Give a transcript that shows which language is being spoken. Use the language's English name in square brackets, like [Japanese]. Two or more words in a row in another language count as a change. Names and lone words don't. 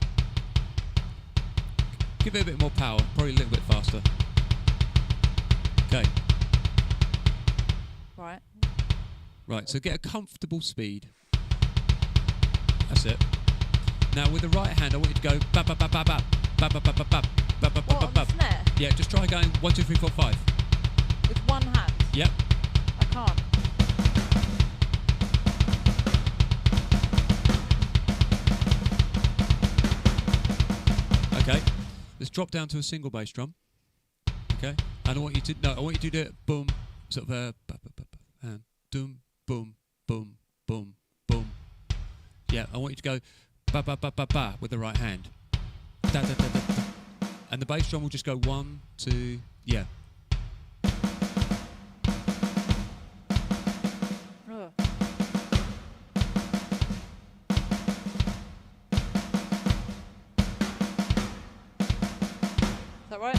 [English] Give it a bit more power, probably a little bit faster. Okay. Right. Right, so get a comfortable speed. That's it. Now with the right hand, I want you to go ba ba ba ba ba ba ba ba ba ba ba ba What, on the snare? Yeah, just try going 1 2 3 4 5. With one hand? Yep. I can't. Okay. Let's drop down to a single bass drum. Okay. And I want you to do it boom, sort of and doom, boom, boom, boom, boom. Yeah, I want you to go ba ba ba ba ba with the right hand. Da da da da da. And the bass drum will just go 1 2, yeah. Ugh. Is that right?